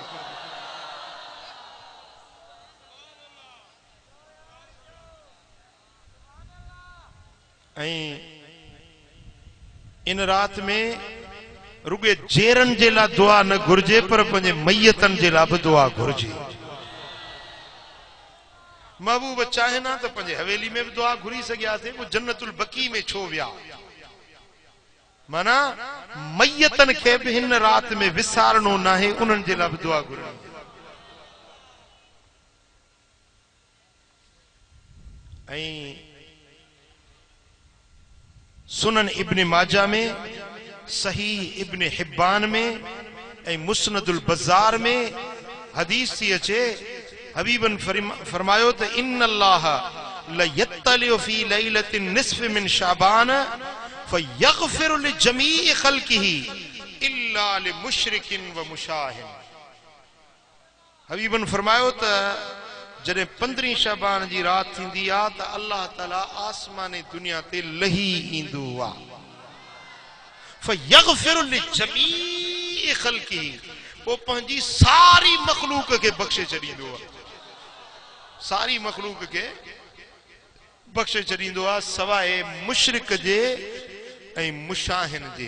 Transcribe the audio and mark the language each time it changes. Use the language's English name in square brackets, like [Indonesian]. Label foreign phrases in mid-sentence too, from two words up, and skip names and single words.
[Sindhi] ऐं इन रात में रुगे जेरन जे लाइ दुआ न घुर्जे, पर पंहिंजे मैयतन जे लाइ बि दुआ घुर्जे। महबूब चाहे ना तो पंहिंजे हवेली में भी दुआ घुरी सघिया थे, वो जन्नतुल बकी में छो विया? माना मैयतन खे भी हिन रात में विसारणो ना है, उन्हनि जे लाइ भी दुआ घुरणी। ऐं सुनन इब्न माजा में, सही इब्न हिब्बान में ऐं मुस्नदुल बज़ार में हदीस थी अचे, हबीबन फरमायो त [Arabic] إن الله ليطلع في ليلة النصف من شعبان فيغفر لجميع خلقه إلا لمشرك و مشاحن. [Sindhi] हबीबन फरमायो त जॾहिं 15 शाबान जी रात थींदी आ त अल्लाह ताला आसमाने दुनिया ते लही ईंदो आ। [Arabic] فيغفر لجميع خلقه, [Sindhi] वो पंहिंजी सारी मखलूक के बख्शे छॾींदो आहे, सारी मखलूक के बख्शे छॾींदो आहे सवाइ मुशरिक जे ऐं मुशाहिन जे।